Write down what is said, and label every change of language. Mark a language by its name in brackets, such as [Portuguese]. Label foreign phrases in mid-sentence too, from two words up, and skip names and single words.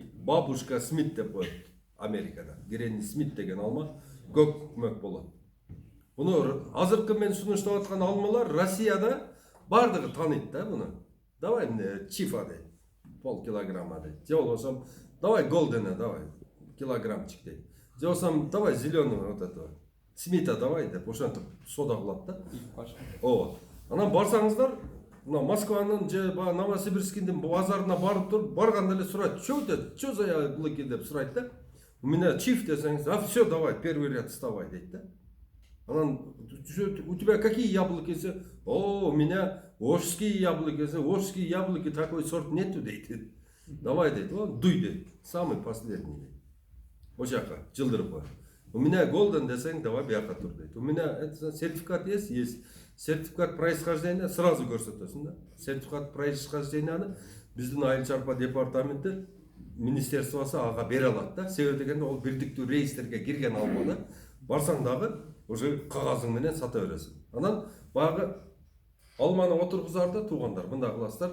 [Kyrgyz] Бабушка Смит деп коет Америкада. Granny Smith деген алма көк мөк болот. Буну азыркы мен сунуштап аткан алмалар Россияда бардыгы тааныйт да буну. Давай эмне чифа дейт. Полкилограмма дейт. Же болбосо [Russian] давай голдена давай килограммчик [Kyrgyz] дейт. Же болбосо [Russian] давай зеленого вот этого. Смита давай [Kyrgyz] деп ошентип сода кылат да. Ооба. Анан барсаңыздар, мына Москванын же Новосибирскиндин базарына барып туруп, барганда эле сурайт, [Russian] "Чё за яблоки?" [Kyrgyz] деп сурайт да. [Russian] У меня чиф десеңиз, "Всё, давай, первый ряд вставай" [Kyrgyz] дейт да. [Russian] Анан у тебя какие яблоки? "О, у меня ошские яблоки". "Ошские яблоки, такой сорт нету" дейт. "Давай" дейт, "Дуй" дейт, "Самый последний" дейт. [Kyrgyz] Ошака жылдырып кой. [Russian] "У меня голден" [Kyrgyz] десең, "Давай бияка тур" дейт. [Russian] "У меня сертификат есть?" "Есть". Сертификат происхождения сразу [Kyrgyz] көрсөтөсүң да. [Russian] Сертификат происхожденияны [Kyrgyz] биздин айыл чарба департаменти министерствосы ага бере алат да. Себеби дегенде ол бирдиктүү реестрге кирген алма да. Барсаң дагы уже кагазың менен сата бересиң. Анан баягы алманы отургузарда туугандар мындай кыласыздар.